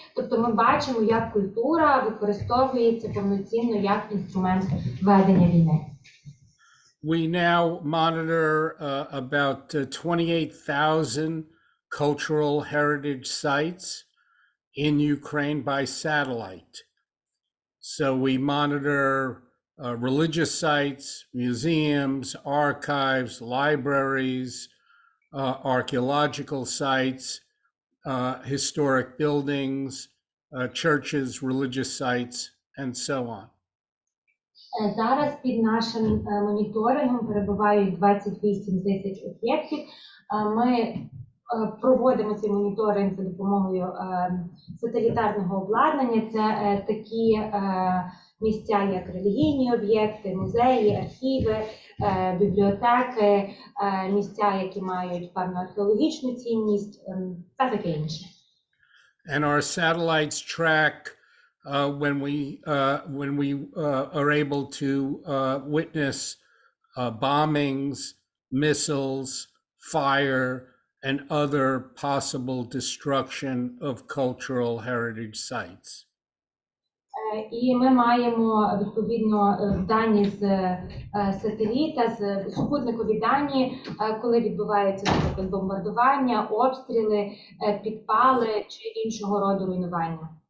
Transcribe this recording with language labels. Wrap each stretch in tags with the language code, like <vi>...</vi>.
<uk>Тобто ми бачимо, як культура використовується повноцінно як інструмент ведення війни.</uk> <en>We now monitor about 28,000 cultural heritage sites in Ukraine by satellite. So we monitor religious sites, museums, archives, libraries, archaeological sites, historic buildings, churches, religious sites, and so on.</en> <uk>Зараз під нашим моніторингом перебувають 28 тисяч об'єктів. Ми проводимо цей моніторинг за допомогою сателітарного обладнання. Це такі місця, як релігійні об'єкти, музеї, архіви, бібліотеки, місця, які мають певну археологічну цінність та таке інше.</uk> <en>And our satellites track when we are able to witness bombings, missiles, fire, and other possible destruction of cultural heritage sites.</en> <uk>І ми маємо відповідно дані з сателіта, з супутникові дані, коли відбуваються, наприклад, бомбардування, обстріли, підпали чи іншого роду руйнування.</uk>